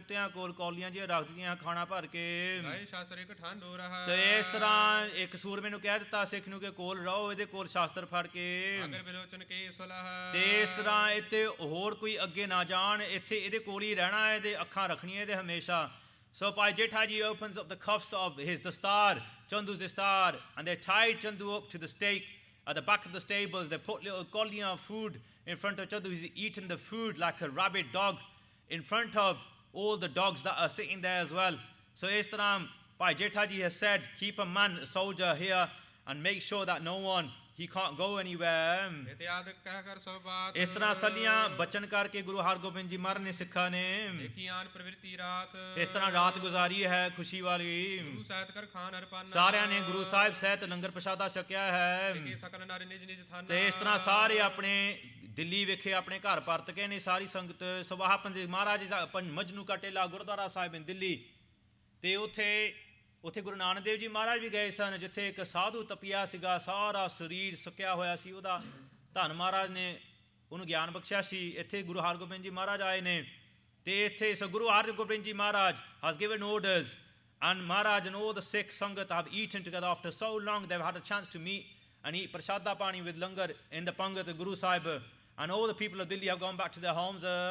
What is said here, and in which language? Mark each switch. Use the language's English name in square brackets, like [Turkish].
[Punjabi] ਕੁੱਤਿਆਂ ਕੋਲ ਕੌਲੀਆਂ ਜਿਹੀਆਂ ਰੱਖ ਦਿੱਤੀਆਂ ਖਾਣਾ ਭਰ ਕੇ। ਸ਼ਾਸਤਰ ਇੱਕ ਠੰਡ ਹੋ ਰਹਾ। ਤੇ ਇਸ ਤਰ੍ਹਾਂ ਇੱਕ ਸੂਰਮੇ ਨੂੰ ਕਹਿ ਦਿੱਤਾ ਸਿੱਖ ਨੂੰ ਕਿ ਕੋਲ ਰਹੋ, ਇਹਦੇ ਕੋਲ ਸ਼ਾਸਤਰ ਫੜ ਕੇ। ਅਗਰ ਬਿਲੋਚਨ ਕੇ ਸਲਾਹ। ਤੇ ਇਸ ਤਰ੍ਹਾਂ ਇੱਥੇ ਹੋਰ ਕੋਈ ਅੱਗੇ ਨਾ ਜਾਣ, ਇੱਥੇ ਇਹਦੇ ਕੋਲ ਹੀ ਰਹਿਣਾ, ਇਹਦੇ ਅੱਖਾਂ ਰੱਖਣੀਆਂ ਇਹਦੇ ਹਮੇਸ਼ਾ। [English] So Bhai Jethaji opens up the cuffs of his dastar, Chandu's dastar, and they tied Chandu up to the stake at the back of the stables. They put little kollian of food in front of Chandu. He's eating the food like a rabid dog in front of all the dogs that are sitting there as well. So [Punjabi] ਇਸ ਤਰ੍ਹਾਂ [English] Bhai Jethaji has said, keep a man, a soldier here, and make sure that no one, he can't go anywhere. [Punjabi] ਇਸ ਤਰ੍ਹਾਂ ਸਲੀਆਂ ਬਚਨ ਕਰਕੇ ਗੁਰੂ ਹਰਗੋਬਿੰਦ ਜੀ ਮਹਾਰਾਜ ਨੇ ਸਿੱਖਾਂ ਨੇ ਇਸ ਤਰ੍ਹਾਂ ਰਾਤ ਗੁਜ਼ਾਰੀ ਹੈ ਖੁਸ਼ੀ ਵਾਲੀ। ਸਾਰਿਆਂ ਨੇ ਗੁਰੂ ਸਾਹਿਬ ਸਹਿਤ ਲੰਗਰ ਪ੍ਰਸ਼ਾਦਾ ਛਕਿਆ ਹੈ। ਤੇ ਇਸ ਤਰ੍ਹਾਂ ਸਾਰੇ ਆਪਣੇ ਦਿੱਲੀ ਵਿਖੇ ਆਪਣੇ ਘਰ ਪਰਤ ਕੇ ਨੇ ਸਾਰੀ ਸੰਗਤ। ਸਵਾਹਾ ਪੰਜ ਮਹਾਰਾਜ ਮਜਨੂ ਕਾ ਟੇਲਾ ਗੁਰਦੁਆਰਾ ਸਾਹਿਬ ਇਨ ਦਿੱਲੀ, ਤੇ ਉੱਥੇ ਗੁਰੂ ਨਾਨਕ ਦੇਵ ਜੀ ਮਹਾਰਾਜ ਵੀ ਗਏ ਸਨ, ਜਿੱਥੇ ਇੱਕ ਸਾਧੂ ਤਪਿਆ ਸੀਗਾ, ਸਾਰਾ ਸਰੀਰ ਸੁੱਕਿਆ ਹੋਇਆ ਸੀ ਉਹਦਾ। ਧੰਨ ਮਹਾਰਾਜ ਨੇ ਉਹਨੂੰ ਗਿਆਨ ਬਖਸ਼ਿਆ ਸੀ। ਇੱਥੇ ਗੁਰੂ ਹਰਗੋਬਿੰਦ ਜੀ ਮਹਾਰਾਜ ਆਏ ਨੇ, ਤੇ ਇੱਥੇ [English] Guru Hargobind ji Maharaj has given orders, and Maharaj and all the Sikh Sangat have eaten together after so long. They've had a chance to meet and eat prashada pani with langar in the Pangat Guru Sahib, and all the people of Delhi have gone back to their homes.